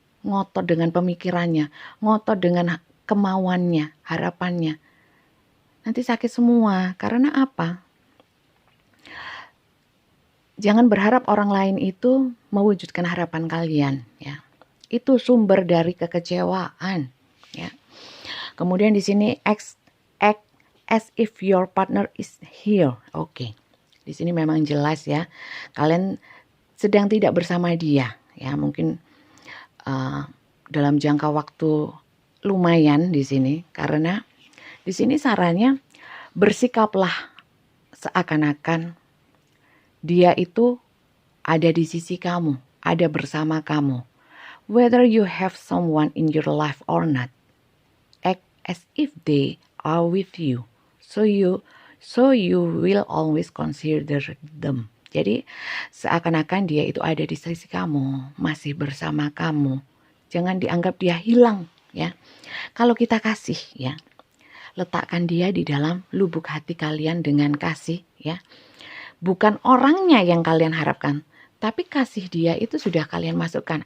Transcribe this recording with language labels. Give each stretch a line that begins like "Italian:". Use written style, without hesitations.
Indonesian: Ngotot dengan pemikirannya, ngotot dengan kemauannya, harapannya. Nanti sakit semua. Karena apa? Jangan berharap orang lain itu mewujudkan harapan kalian, ya. Itu sumber dari kekecewaan, ya. Kemudian di sini
English: act as if your partner is here.
Indonesian: Oke. Di sini memang jelas ya. Kalian sedang tidak bersama dia, ya. Mungkin dalam jangka waktu lumayan di sini, karena di sini sarannya bersikaplah seakan-akan dia itu ada di sisi kamu, ada bersama kamu.
English: Whether you have someone in your life or not, act as if they are with you. So you will always consider them.
Indonesian: Jadi seakan-akan dia itu ada di sisi kamu, masih bersama kamu. Jangan dianggap dia hilang, ya. Kalau kita kasih, ya, letakkan dia di dalam lubuk hati kalian dengan kasih, ya. Bukan orangnya yang kalian harapkan, tapi kasih dia itu sudah kalian masukkan.